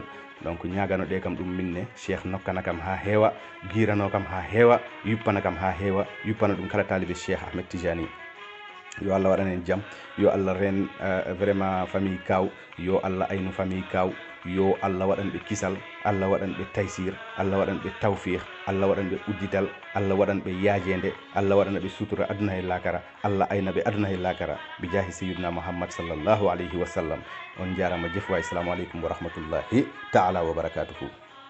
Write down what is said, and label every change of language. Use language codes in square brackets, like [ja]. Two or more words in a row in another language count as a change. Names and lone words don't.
[ff] Donc ñagano ɗe kam ɗum minne cheikh nokkana kam ha heewa girano kam ha heewa yuppana kam ha heewa yuppana ɗum kala talibe Cheikh Ahmed Tijani. Yo Allah waɗan en jaam, yo Allah ren vraiment famille kaw, yo Allah aynu famille kaw, yo Allah waɗan ɓe kisal, Allah waɗan ɓe taysir, Allah waɗan ɓe tawfiq, Allah waɗan ɓe uddital, Allah waɗan ɓe yaajende, Allah waɗan ɓe sutura aduna e lakara, Allah ayna ɓe aduna e lakara bi jahi [ar] سيدنا محمد صلى الله عليه وسلم. [ff] On jarama jef waay, [ar] السلام عليكم ورحمة الله تعالى وبركاته.